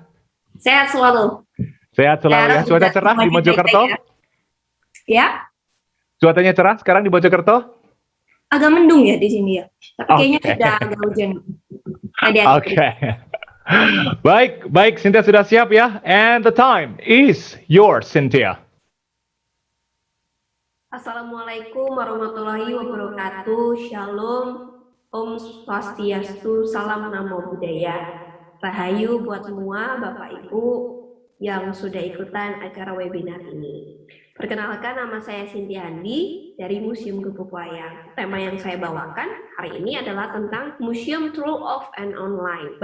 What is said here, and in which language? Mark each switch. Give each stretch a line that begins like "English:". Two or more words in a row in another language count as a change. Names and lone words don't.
Indonesian: Sehat selalu. Sehat selalu ya. Cuaca cerah di Mojokerto? Ya. Cuacanya cerah sekarang di Mojokerto? Agak mendung ya di sini ya. Tapi kayaknya sudah agak hujan. Oke. Baik, Cynthia sudah siap ya?
English: And the time is yours, Cynthia.
Arabic: السلام عليكم ورحمة الله وبركاته.
Indonesian: Shalom. Om Swastiastu, salam namo buddhaya. Rahayu buat semua Bapak Ibu yang sudah ikutan acara webinar ini. Perkenalkan, nama saya Cynthia Andi dari Museum Gubuk Wayang. Tema yang saya bawakan hari ini adalah tentang Museum Through Off and Online.